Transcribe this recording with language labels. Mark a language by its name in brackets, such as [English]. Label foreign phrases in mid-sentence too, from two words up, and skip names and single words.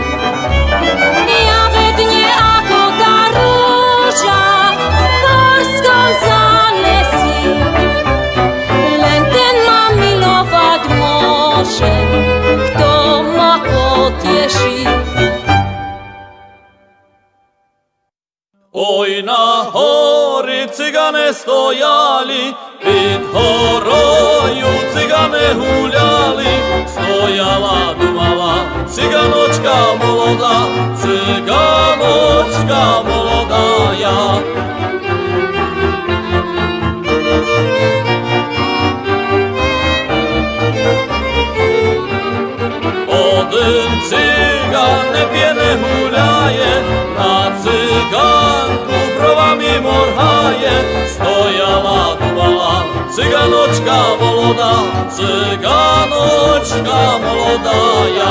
[Slovak] Kto ma potieši. [Ukrainian] Ой, на гори цигане стояли, pід горою цигани гуляли, стояла, думала, циганочка молода, циганочка молодая. Один циган не п'є, не гуляє, на циганку бровами моргає, стояла, думала, циганочка молода, циганочка молодая.